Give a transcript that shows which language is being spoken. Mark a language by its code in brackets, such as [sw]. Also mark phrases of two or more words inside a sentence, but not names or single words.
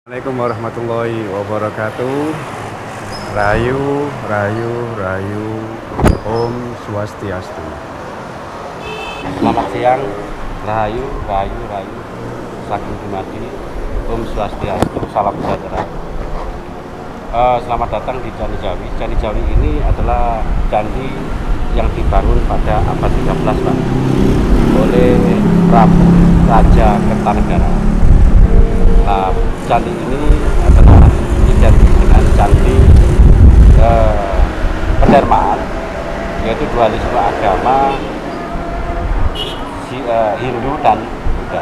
[ar] Assalamualaikum warahmatullahi wabarakatuh. [jv] Rayu, rayu, rayu. [sa] Om Swastiastu. [id] Selamat siang, [jv] Rahayu, Rahayu, Rahayu, Saking Dumadi, [sa] Om Swastiastu, [id] Salam Sejahtera. Selamat datang di Candi Jawi. Candi Jawi ini adalah candi yang dibangun pada abad 13, Pak, oleh Prabu Raja Kertanegara. Nah, candi ini adalah identik dengan candi pendermaan, yaitu dualisme agama Hindu dan Buddha.